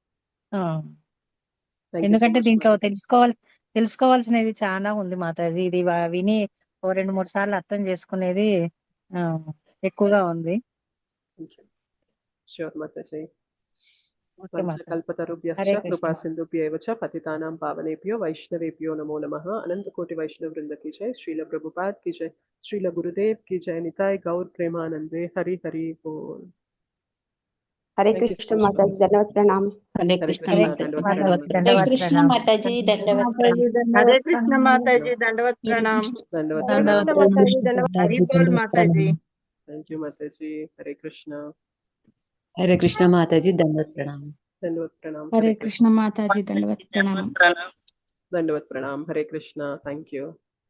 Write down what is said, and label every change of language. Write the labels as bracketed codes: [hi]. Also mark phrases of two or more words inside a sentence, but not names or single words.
[te] ఎందుకంటే దీంట్లో తెలుసుకోవాల్సినది చాలా ఉంది మాతాజీ. ఇది విని 2-3 సార్లు అర్థం చేసుకునేది ఎక్కువగా ఉంది. ష్యూర్ మాతాజీ. ఓకే మాతాజీ. [sa] కల్పతరుభ్యశ్చ [te] హరే కృష్ణ. [sa] కృపా సింధుభ్యైవ చ పతితానాం పావనేభ్యో వైష్ణవేభ్యో నమో నమః. अनंत कोटि वैष्णव वृंद [hi] की जय. श्रील प्रभुपाद की जय. श्रील गुरुदेव की जय. निताय गौर प्रेमानंदे. हरि हरि बोल. हरे कृष्ण माताजी, धन्यवाद प्रणाम. हरे हरे कृष्ण कृष्ण, माताजी. दंडवत हरे प्रणाम. कृष्ण माताजी, धन्यवाद प्रणाम. हरे कृष्ण माताजी, दंडवत प्रणाम. दंडवत हरे प्रणाम. कृष्ण माताजी, धन्यवाद. हरि बोल माताजी. [en] thank you [hi] माताजी. हरे कृष्ण. हरे कृष्ण माताजी, दंडवत प्रणाम. दंडवत प्रणाम. हरे कृष्ण माताजी, दंडवत प्रणाम. दंडवत प्रणाम. हरे कृष्ण. [en] thank you.